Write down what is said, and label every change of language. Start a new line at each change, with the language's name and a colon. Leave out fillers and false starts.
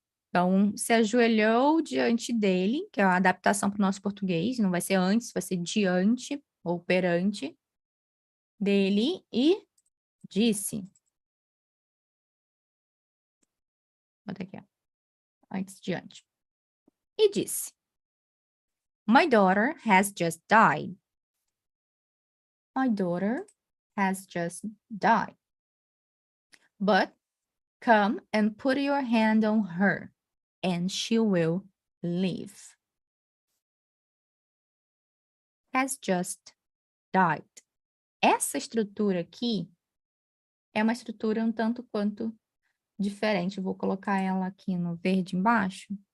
Portuguese: Então, se ajoelhou diante dele, que é a adaptação para o nosso português, não vai ser antes, vai ser diante ou perante dele e disse. Bota aqui, ó, antes diante. E disse:
English: My daughter has just died. My daughter has just died. But come and put your hand on her, and she will live. Has just died.
Portuguese: Essa estrutura aqui é uma estrutura um tanto quanto diferente. Eu vou colocar ela aqui no verde embaixo.